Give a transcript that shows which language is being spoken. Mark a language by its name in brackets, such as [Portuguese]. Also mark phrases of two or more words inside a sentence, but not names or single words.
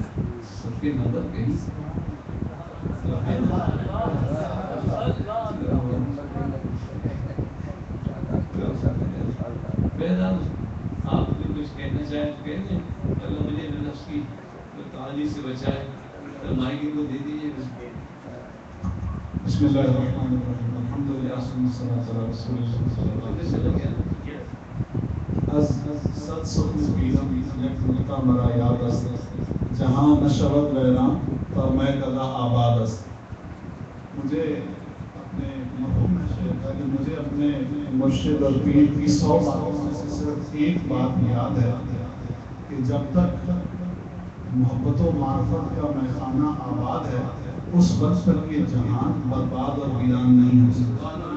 [Urdu] سب کے نمبر کہیں آپ بھی کچھ کہنا چاہیں تو کہہ دیں. اللہ مجھے نفس کی تعالی سے بچائے. مائیک کو دے دیجیے. [Arabic] بسم اللہ الرحمن الرحیم. الحمدللہ والصلاۃ علی رسول اللہ. [Persian] از صد سخن پیرم یک نقطہ مرا یاد است جہاں نشود ویران تا میں کدا آباد است. [Urdu] مجھے اپنے مرحوم شیخ کہ مجھے اپنے مرشد اور پیر کی 100 باتوں میں سے صرف ایک بات یاد ہے کہ جب تک محبت و معرفت کا میخانہ آباد ہے اس وقت تک یہ جہان برباد اور ویران نہیں ہو سکتا.